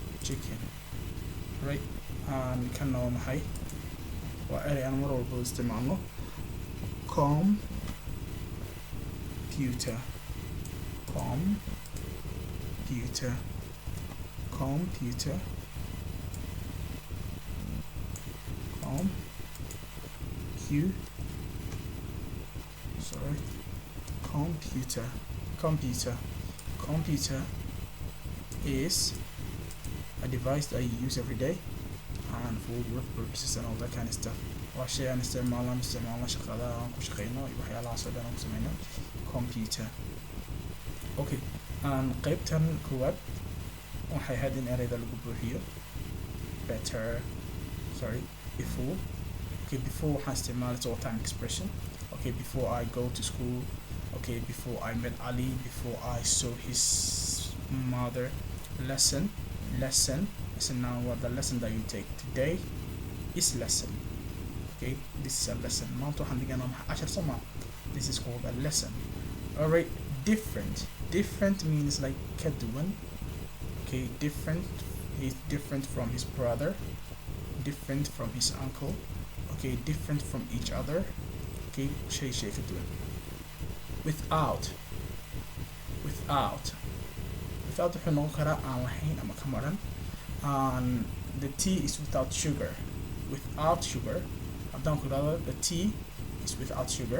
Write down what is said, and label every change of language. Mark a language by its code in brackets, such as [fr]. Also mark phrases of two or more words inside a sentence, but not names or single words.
[en] chicken, right? [so] Kanna waa maxay? waa erey aan mar walba isticmaalno. [en] Computer, computer, computer, computer, computer, computer is a device that you use every day and for work purposes and all that kind of stuff. [so] waa shay aan isticmaalno shaqada aan ku shaqeyno iyo waxyaalahaas oo dhan aan ku sameyno. [en] Computer. [so] Okay, qaybtan koowaad waxay ahayd in ereyda lagu buuxiyo. [en] Better, sorry, before. [so] Okay, before waxaan isticmaalay [en] all time expression. Okay, before I go to school. Okay, before I met Ali. Before I saw his mother. Lesson. Listen now what the lesson that you take today is lesson. Okay, this is a lesson. [so] maanta waxaan dhiganaa cashar soma. [en] This is called a lesson. Alright, different means like [so] ka duwan. [en] Okay, different, he's different from his brother, different from his uncle. Okay, different from each other. [so] Okay, shay ka duwan. Without wuxuu noqon karaa aan lahayn ama ka maran. [en] The tea is without sugar. Without sugar. [so] haddaan ku idhahdo [en] the tea is without sugar.